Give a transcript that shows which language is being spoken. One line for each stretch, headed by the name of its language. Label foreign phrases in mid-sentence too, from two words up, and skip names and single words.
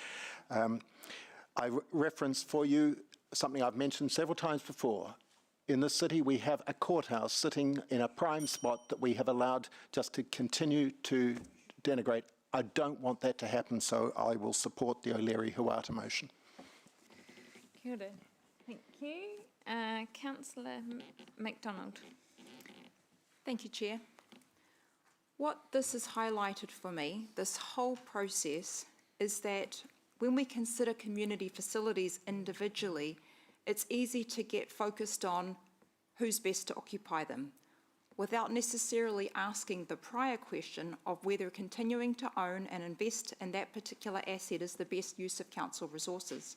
English: I reference for you something I've mentioned several times before. In this city, we have a courthouse sitting in a prime spot that we have allowed just to continue to denigrate. I don't want that to happen, so I will support the O'Leary-Huata motion.
Māori: Kia ora.
English: Thank you. Councillor MacDonald. Thank you, Chair. What this has highlighted for me, this whole process, is that when we consider community facilities individually, it's easy to get focused on who's best to occupy them, without necessarily asking the prior question of whether continuing to own and invest in that particular asset is the best use of council resources.